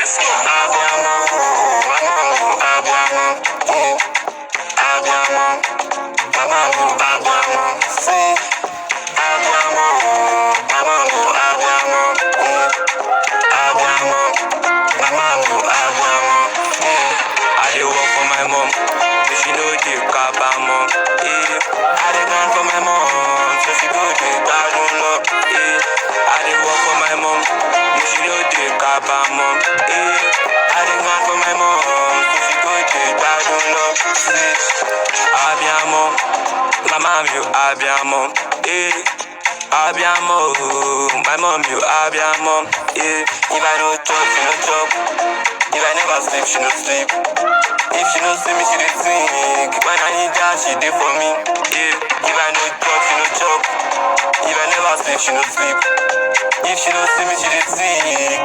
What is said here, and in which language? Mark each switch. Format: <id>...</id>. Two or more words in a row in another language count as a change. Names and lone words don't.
<yo>Abiyamọ, abiyamọ, abiyamọ, mama mi abiyamọ, sí abiyamọ, mama mi abiyamọ, abiyamọ, mama mi abiyamọ.</yo> <pcm>I dey work for my mom, so she no dey kabamọ. I dey grind for my mom, so she go dey</pcm> <yo>gbadun lọ.</yo> <pcm>I dey work for my mom, so she no dey kabamọ. I dey grind for my mom, so she go dey</pcm> <yo>gbadun lọ. Abiyamọ, mama mi o abiyamọ. Abiyamọ,</yo> <pcm>my mom you abiyamọ. If I no chop, she no chop. If I never sleep, she no sleep. If she no see me, she dey sing. When I need her, she dey for me. If I no chop, she no chop. If I never sleep, she no sleep. If she no see me, she dey sing.</pcm>